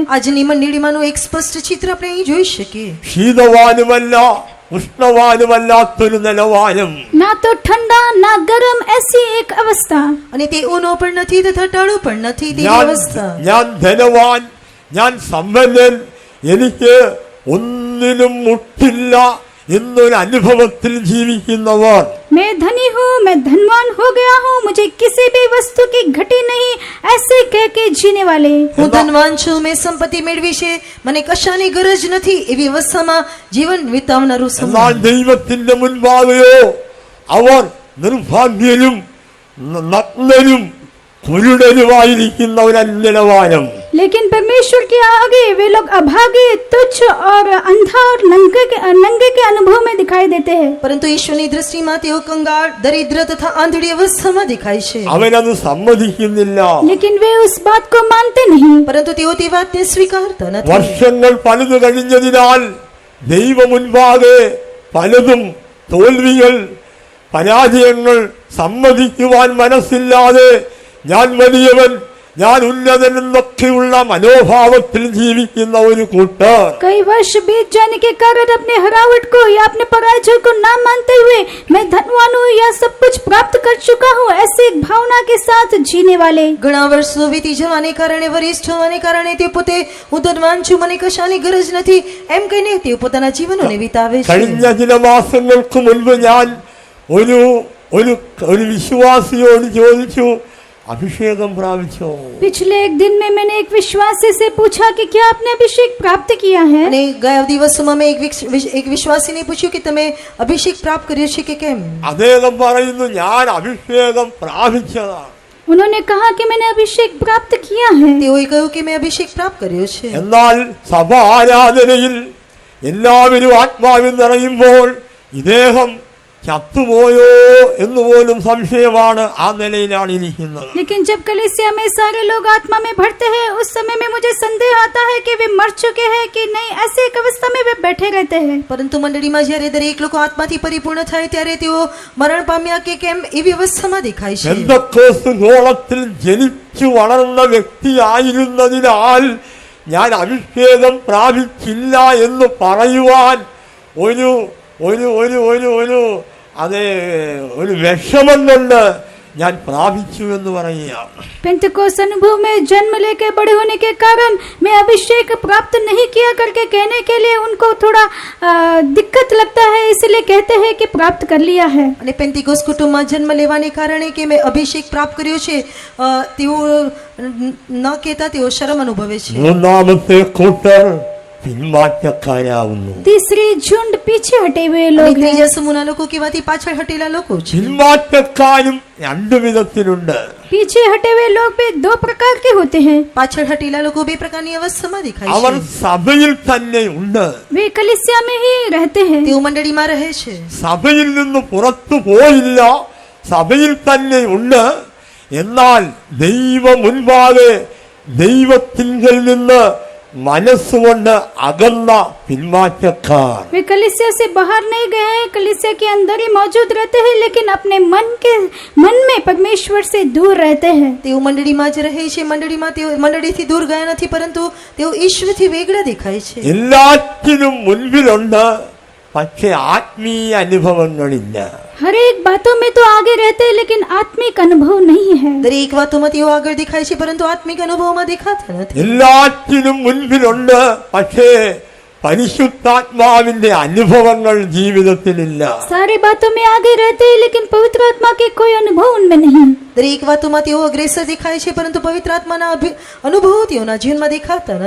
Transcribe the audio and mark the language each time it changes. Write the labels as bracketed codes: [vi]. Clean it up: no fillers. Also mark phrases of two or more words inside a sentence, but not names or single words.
[gu] આજની મંડળીમાંનું એક સ્પષ્ટ ચિત્ર આપણે અહીં જોઈ શકીએ. [ml] ശീതവാനുമല്ല ഉഷ്ണവാനുമല്ലാത്തൊരു നിലവാരം. [hi] ना तो ठंडा ना गर्म, ऐसी एक अवस्था. [gu] અને તે ઊનો પણ નથી તથા ટાળો પણ નથી તેવી અવસ્થા. [ml] ഞാൻ ധനവാൻ, ഞാൻ സമ്പന്നൻ, എനിക്ക് ഒന്നിനും മുട്ടില്ല എന്നൊരു അനുഭവത്തിൽ ജീവിക്കുന്നവർ, [hi] मैं धनी हूँ, मैं धनवान हो गया हूँ, मुझे किसी भी वस्तु की घटी नहीं, ऐसे कह के जीने वाले. [gu] હું ધનવાન છું, મેં સંપત્તિ મેળવી છે, મને કશાની ગરજ નથી એવી અવસ્થામાં જીવન વિતાવનારું [ml] എന്നാൽ [gu] સમાજ. [ml] ദൈവത്തിന്റെ മുൻപാകെയോ അവർ നിർഭാഗ്യരും നഗ്നരും കുരുടരുമായിരിക്കുന്ന ഒരു നിലവാരം. [hi] लेकिन परमेश्वर के आगे वे लोग अभागे, तुच्छ और अंधा और नंगे के अनुभव में दिखाई देते हैं. [gu] પરંતુ ઈશ્વરની દ્રષ્ટિમાં તેઓ કંગાળ, દરિદ્ર તથા આંધળી અવસ્થામાં દેખાય છે. [ml] അവനത് സമ്മതിക്കുന്നില്ല. [hi] लेकिन वे उस बात को मानते नहीं. [gu] પરંતુ તેઓ તે વાતને સ્વીકારતા નથી. [ml] വർഷങ്ങൾ പലത് കഴിഞ്ഞതിനാൽ ദൈവ മുൻപാകെ പലതും തോൽവികൾ, പരാജയങ്ങൾ സമ്മതിക്കുവാൻ മനസ്സില്ലാതെ ഞാൻ വലിയവൻ, ഞാൻ ഉന്നതൻ എന്നൊക്കെയുള്ള മനോഭാവത്തിൽ ജീവിക്കുന്ന ഒരു കൂട്ടർ. [hi] कई वर्ष बीत जाने के कारण अपने हरावट को या अपने पराजय को ना मानते हुए मैं धनवान हूँ या सब कुछ प्राप्त कर चुका हूँ, ऐसे एक भावना के साथ जीने वाले. [gu] ઘણા વર્ષો વીતી જવાને કારણે, વરિષ્ઠ હોવાને કારણે તે પોતે હું ધનવાન છું, મને કશાની ગરજ નથી એમ કહીને તેઓ પોતાના જીવનોને વિતાવે છે. [ml] കഴിഞ്ഞ ചില മാസങ്ങൾക്ക് മുൻപ് ഞാൻ ഒരു വിശ്വാസിയോട് ചോദിച്ചു, [hi] अभिषेकम प्राप्त हो। पिछले एक दिन में मैंने एक विश्वासी से पूछा कि क्या आपने अभिषेक प्राप्त किया है। [gu] અને ગયા દિવસોમાં મેં એક વિશ્વાસીને પૂછ્યું કે તમે અભિષેક પ્રાપ્ત કર્યો છે કે કેમ. [ml] അദ്ദേഹം പറയുന്നു ഞാൻ അഭിഷേകം പ്രാപിച്ചതാണ്. [hi] उन्होंने कहा कि मैंने अभिषेक प्राप्त किया है। [gu] તેઓએ કહ્યું કે મેં અભિષેક પ્રાપ્ત કર્યો છે. [ml] എന്നാൽ സഭ ആരാധനയിൽ എല്ലാവരും ആത്മാവിൽ നിറയുമ്പോൾ ഇദ്ദേഹം ചത്തുപോയോ എന്ന് പോലും സംശയമാണ്. ആ നിലയിലാണ് ഇരിക്കുന്നത്. [hi] लेकिन जब कलीसिया में सारे लोग आत्मा में भरते हैं, उस समय में मुझे संदेह आता है कि वे मर चुके हैं कि नहीं, ऐसी एक अवस्था में वे बैठे रहते हैं. [gu] પરંતુ મંડળીમાં જ્યારે દરેક લોકો આત્માથી પરિપૂર્ણ થાય ત્યારે તેઓ મરણ પામ્યા કે કેમ એવી અવસ્થામાં દેખાય છે. [ml] പെന്തക്കോസ്ത് ഗോളത്തിൽ ജനിച്ചു വളർന്ന വ്യക്തിയായിരുന്നതിനാൽ ഞാൻ അഭിഷേകം പ്രാപിച്ചില്ല എന്ന് പറയുവാൻ ഒരു ഒരു ഒരു ഒരു ഒരു അത് ഒരു വിഷമം കൊണ്ട് ഞാൻ പ്രാപിച്ചു എന്ന് പറയുകയാണ്. [hi] पेंटकोस्त अनुभव में जन्म लेके बड़े होने के कारण मैं अभिषेक प्राप्त नहीं किया करके कहने के लिए उनको थोड़ा दिक्कत लगता है, इसलिए कहते हैं कि प्राप्त कर लिया है. [gu] અને પેન્ટિકોસ્ત कुटुंबમાં જન્મ લેવાને કારણે કે મેં અભિષેક પ્રાપ્ત કર્યો છે તેઓ ન કહેતા તેઓ શરમ અનુભવે છે. [ml] മൂന്നാമത്തെ കൂട്ടർ പിന്മാറ്റക്കാരാവുന്നു. [hi] तीसरी झुंड पीछे हटे हुए लोग हैं. [gu] ત્રીજા સમૂહના લોકો કહેવાથી પાછળ હટેલા લોકો છે. [ml] പിന്മാറ്റക്കാരും രണ്ടു വിധത്തിലുണ്ട്. [hi] पीछे हटे हुए लोग भी दो प्रकार के होते हैं. [gu] પાછળ હટેલા લોકો બે પ્રકારની અવસ્થામાં દેખાય [ml] അവർ [gu] છે. [ml] സഭയിൽ തന്നെ ഉണ്ട്. [hi] वे कलीसिया में ही रहते हैं. [gu] તેઓ મંડળીમાં રહે છે. [ml] സഭയിൽ നിന്ന് പുറത്തു പോയില്ല, സഭയിൽ തന്നെ ഉണ്ട്. എന്നാൽ ദൈവ മുൻപാകെ ദൈവത്തിങ്കൽ നിന്ന് മനസ്സുകൊണ്ട് അകന്ന പിന്മാറ്റക്കാർ. [hi] वे कलीसिया से बाहर नहीं गए हैं, कलीसिया के अंदर ही मौजूद रहते हैं, लेकिन अपने मन में परमेश्वर से दूर रहते हैं. [gu] તેઓ મંડળીમાં જ રહે છે, તેઓ મંડળીથી દૂર ગયા નથી, પરંતુ તેઓ ઈશ્વરથી વેગળા દેખાય છે. [ml] എല്ലാറ്റിനും മുൻപിലുണ്ട്, പക്ഷെ ആത്മീയ അനുഭവങ്ങളില്ല. [hi] हर एक बातों में तो आगे रहते हैं, लेकिन आत्मिक अनुभव नहीं है. [gu] દરેક વાતોમાં તેઓ આગળ દેખાય છે, પરંતુ આત્મિક અનુભવમાં દેખાતા નથી. [ml] എല്ലാറ്റിനും മുൻപിലുണ്ട്, പക്ഷേ പരിശുദ്ധാത്മാവിന്റെ അനുഭവങ്ങൾ ജീവിതത്തിലില്ല. [hi] सारी बातों में आगे रहते हैं, लेकिन पवित्र आत्मा के कोई अनुभव उनमें नहीं. [gu] દરેક વાતોમાં તેઓ અગ્રેસર દેખાય છે, પરંતુ પવિત્ર આત્માના અનુભવો તેઓના જીવનમાં દેખાતા નથી.